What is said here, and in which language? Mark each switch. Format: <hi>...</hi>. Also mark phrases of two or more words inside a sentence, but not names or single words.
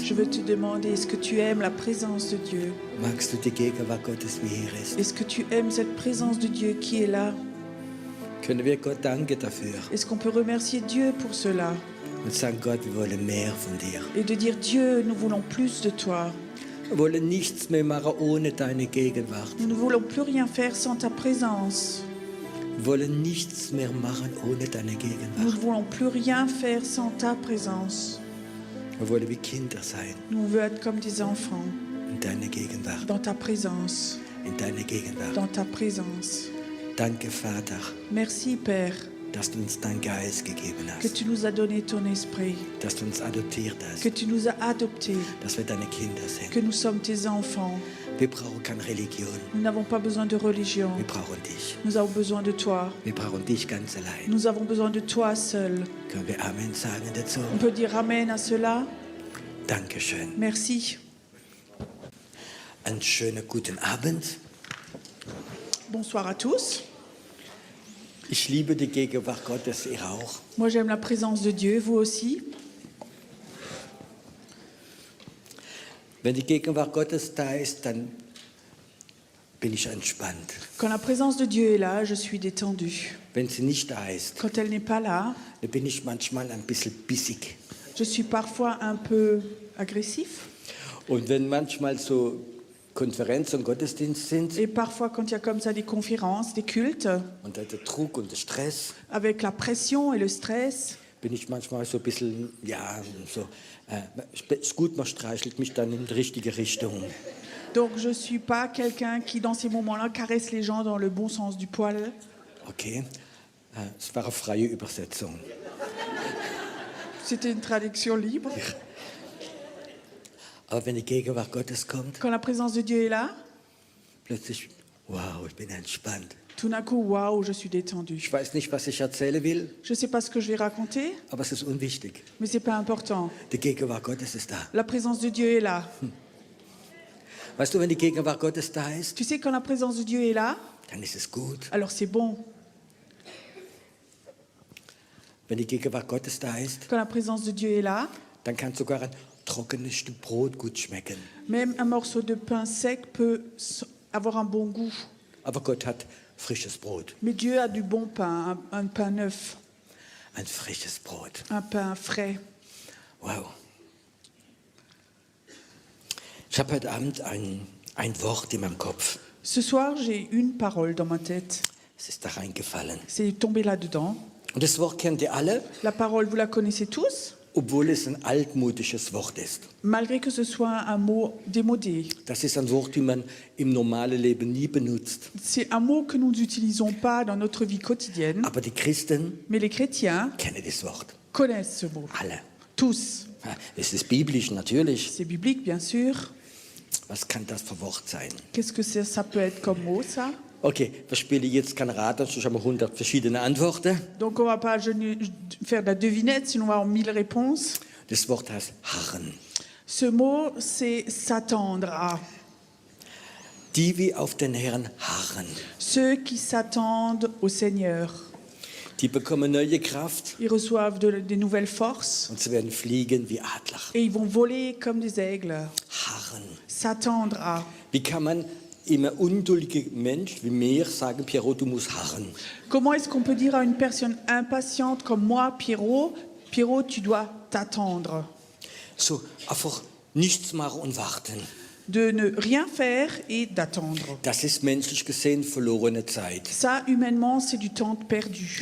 <fr>Je veux te demander, est-ce que tu aimes la présence de Dieu?</fr> <de>Magst du die Gegenwart Gottes, wie hier ist?</de> <fr>Est-ce que tu aimes cette présence de Dieu qui est là?</fr> <de>Können wir Gott danken dafür</de> <fr>Est-ce qu'on peut remercier Dieu pour cela?</fr> <de>und sagen, Gott, wir wollen mehr von dir.</de> <fr>Et de dire, Dieu, nous voulons plus de toi.</fr> <de>Wir wollen nichts mehr machen ohne deine Gegenwart.</de> <fr>Nous ne voulons plus rien faire sans ta présence.</fr> <de>Wir wollen nichts mehr machen ohne deine</de> <fr>Nous</fr> <de>Gegenwart.</de> <fr>ne voulons plus rien faire sans ta présence.</fr> <de>Wir wollen wie Kinder sein</de> <fr>Nous voulons être comme des enfants</fr> <de>in deiner Gegenwart.</de> <fr>dans ta présence.</fr> <de>In deiner Gegenwart.</de> <fr>Dans ta présence.</fr> <de>Danke, Vater,</de> <fr>Merci, Père,</fr> <de>dass du uns deinen Geist gegeben</de> <fr>que</fr> <de>hast.</de> <fr>tu nous as donné ton esprit,</fr> <de>Dass du uns adoptiert hast.</de> <fr>que tu nous as adoptés,</fr> <de>Dass wir deine Kinder</de> <fr>que</fr> <de>sind.</de> <fr>nous sommes tes enfants.</fr> <de>Wir brauchen keine Religion.</de> <fr>Nous n'avons pas besoin de religion.</fr> <de>Wir brauchen dich.</de> <fr>Nous avons besoin de toi.</fr> <de>Wir brauchen dich ganz allein.</de> <fr>Nous avons besoin de toi seul.</fr> <de>Können wir Amen sagen dazu?</de> <fr>On peut dire Amen à cela.</fr> <de>Dankeschön.</de> <fr>Merci.</fr> <de>Einen schönen guten Abend.</de> <fr>Bonsoir à tous.</fr> <de>Ich liebe die Gegenwart Gottes, ihr auch.</de> <fr>Moi, j'aime la présence de Dieu, vous aussi.</fr> <de>Wenn die Gegenwart Gottes da ist, dann bin ich entspannt.</de> <fr>Quand la présence de Dieu est là, je suis détendue.</fr> <de>Wenn sie nicht da ist,</de> <fr>Quand elle n'est pas là,</fr> <de>dann bin ich manchmal ein bisschen bissig.</de> <fr>je suis parfois un peu agressif.</fr> <de>Und wenn manchmal so Konferenzen und Gottesdienst sind</de> <fr>Et parfois, quand il y a comme ça des conférences, des cultes,</fr> <de>und der Druck und der Stress,</de> <fr>avec la pression et le stress,</fr> <de>bin ich manchmal so ein bisschen, ja, so, ist gut, man streichelt mich dann in die richtige Richtung.</de> <fr>donc je ne suis pas quelqu'un qui, dans ces moments-là, caresse les gens dans le bon sens du poil.</fr> <de>Okay, es war eine freie Übersetzung.</de> <fr>C'était une traduction libre.</fr> <de>Aber wenn die Gegenwart Gottes kommt,</de> <fr>Quand la présence de Dieu est là,</fr> <de>plötzlich, wow, ich bin entspannt.</de> <fr>tout d'un coup, waouh, je suis détendue.</fr> <de>Ich weiß nicht, was ich erzählen will,</de> <fr>Je ne sais pas ce que je vais raconter,</fr> <de>aber es ist unwichtig.</de> <fr>mais ce n'est pas important.</fr> <de>Die Gegenwart Gottes ist da.</de> <fr>La présence de Dieu est là.</fr> <de>Weißt du, wenn die Gegenwart Gottes da ist,</de> <fr>Tu sais, quand la présence de Dieu est là,</fr> <de>dann ist es gut.</de> <fr>alors c'est bon.</fr> <de>Wenn die Gegenwart Gottes da ist,</de> <fr>Quand la présence de Dieu est là,</fr> <de>dann kann sogar ein trockenes Stück Brot gut schmecken.</de> <fr>même un morceau de pain sec peut avoir un bon goût.</fr> <de>Aber Gott hat frisches Brot,</de> <fr>Mais Dieu a du bon pain, un pain neuf,</fr> <de>ein frisches Brot.</de> <fr>un pain frais. Wow.</fr> <de>Ich habe heute Abend ein Wort in meinem Kopf.</de> <fr>Ce soir, j'ai une parole dans ma tête.</fr> <de>Es ist da reingefallen.</de> <fr>C'est tombé là-dedans.</fr> <de>Und das Wort kennt ihr alle,</de> <fr>La parole, vous la connaissez tous,</fr> <de>obwohl es ein altmodisches Wort ist.</de> <fr>malgré que ce soit un mot démodé.</fr> <de>Das ist ein Wort, das man im normalen Leben nie benutzt.</de> <fr>C'est un mot que nous n'utilisons pas dans notre vie quotidienne,</fr> <de>Aber die Christen</de> <fr>mais les chrétiens</fr> <de>kennen das Wort.</de> <fr>connaissent ce mot.</fr> <de>Alle.</de> <fr>Tous.</fr> <de>Es ist biblisch, natürlich.</de> <fr>C'est biblique, bien sûr.</fr> <de>Was kann das für Wort sein?</de> <fr>Qu'est-ce que ça peut être comme mot, ça?</fr> <de>Okay, wir spielen jetzt kein Rat, sonst haben wir 100 verschiedene Antworten.</de> <fr>Donc on va pas faire de la devinette, sinon on va avoir 1000 réponses.</fr> <de>Das Wort heißt harren.</de> <fr>Ce mot, c'est s'attendre à.</fr> <de>Die wie auf den Herrn harren,</de> <fr>Ceux qui s'attendent au Seigneur,</fr> <de>die bekommen neue Kraft</de> <fr>ils reçoivent des nouvelles forces</fr> <de>und sie werden fliegen wie Adler.</de> <fr>et ils vont voler comme des aigles.</fr> <de>Harren.</de> <fr>S'attendre à.</fr> <de>Wie kann man immer unduldiger Mensch wie mir sagen, Pierrot, du musst harren?</de> <fr>Comment est-ce qu'on peut dire à une personne impatiente comme moi, Pierrot, tu dois t'attendre?</fr> <de>So, einfach nichts machen und warten.</de> <fr>De ne rien faire et d'attendre.</fr> <de>Das ist menschlich gesehen verlorene Zeit.</de> <fr>Ça, humainement, c'est du temps perdu.</fr>